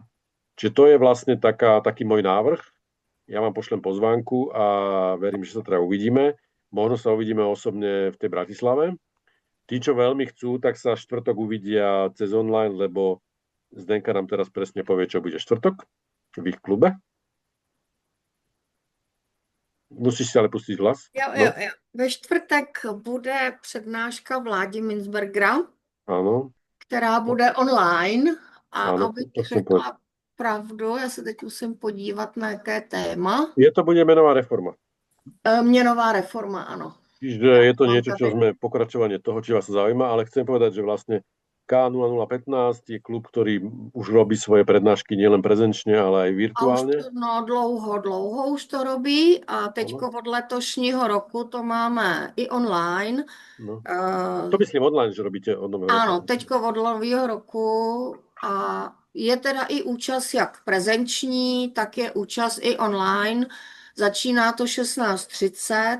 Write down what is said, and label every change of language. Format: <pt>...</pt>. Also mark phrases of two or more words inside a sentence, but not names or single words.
<sk>Čiže to je vlastne taký môj návrh. Ja vám pošlem pozvánku a verím, že sa teda uvidíme. Možno sa uvidíme osobne v tej Bratislave. Tí, čo veľmi chcú, tak sa štvrtok uvidia cez online, lebo Zdenka nám teraz presne povie, čo bude štvrtok v ich klube. Musíš si ale pustiť hlas.</sk> <cs>Jo. Ve čtvrtek bude přednáška Vládi Minzbergera, ano, která bude online. A ano, abych řekla pravdu, já se teď musím podívat, na jaké téma.</cs> <sk>To bude menová reforma.</sk> <cs>Měnová reforma, ano.</cs> <sk>Čiže je to niečo, čo sme pokračovanie toho, či vás zaujíma, ale chcem povedať, že vlastne K0015 je klub, ktorý už robí svoje prednášky nielen prezenčne, ale aj virtuálne.</sk> <cs>Dlouho už to robí a teďko od letošního roku to máme i online. No.</cs> <sk>To myslím online, že robíte od nového roku.</sk> <cs>Ano, teďko od nového roku a je teda i účast jak prezenční, tak je účast i online. Začíná to 16:30.</cs>